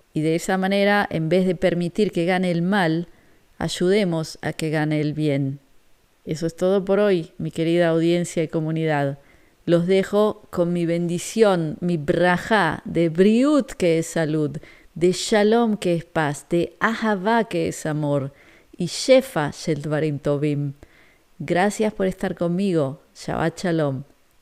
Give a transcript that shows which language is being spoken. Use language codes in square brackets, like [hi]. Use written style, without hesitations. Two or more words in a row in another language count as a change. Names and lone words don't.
[es] Y de esa manera, en vez de permitir que gane el mal, ayudemos a que gane el bien. Eso es todo por hoy, mi querida audiencia y comunidad. Los dejo con mi bendición, mi brajá de briut, que es salud, de shalom, que es paz, de ahavá, que es amor, y [he] שפע של דברים טובים. [es] Gracias por estar conmigo. [he] שבת שלום.